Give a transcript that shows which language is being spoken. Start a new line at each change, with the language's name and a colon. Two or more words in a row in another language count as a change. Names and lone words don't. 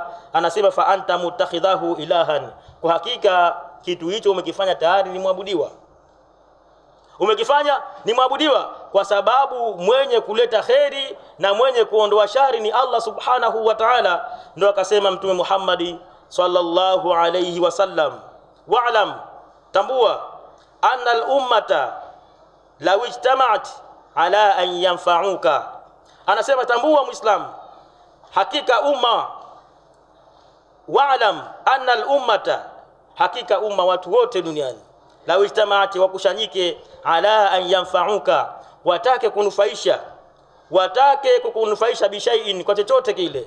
Swahili: Anasema
Arabic: فأنت متخذه إلها,
Swahili: kwa hakika kitu hicho umekifanya tayari ni muabudiwa. Umekifanya ni muabudiwa, kwa sababu mwenye kuleta kheri na mwenye kuondoa shari ni Allah
Arabic: سبحانه وتعالى.
Swahili: Ndio akasema Mtume Muhammad
Arabic: صلى الله عليه وسلم,
Swahili: wa'lam, tambua,
Arabic: أن الأمة لو اجتمعت على أن ينفعوك.
Swahili: Anasema tambua Muislam, hakika umma,
Arabic: واعلم أن الأمة,
Swahili: hakika umma, watu wote duniani,
Arabic: لو اجتمعت,
Swahili: wakushanyike,
Arabic: على أن ينفعوك,
Swahili: watake kukunufaisha bishaiin, kwa chochote kile.